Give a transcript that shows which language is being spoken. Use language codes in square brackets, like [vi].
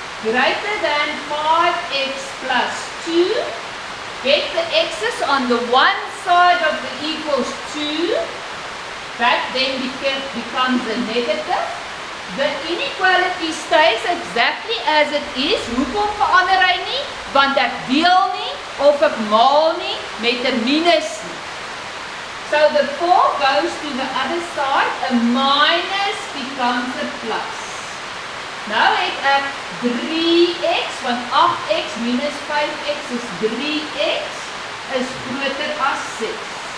[en] Greater than 5x plus 2. Get the x's on the one side of the equals 2. That then becomes a negative. The inequality stays exactly as it is. [af] Hoekom verander hy nie? Want ek deel nie of ek maal nie met 'n minus nie. [en] So the 4 goes to the other side. A minus becomes a plus. [af] Nou het ek 3x, want 8x minus 5x is 3x, is groter as 6.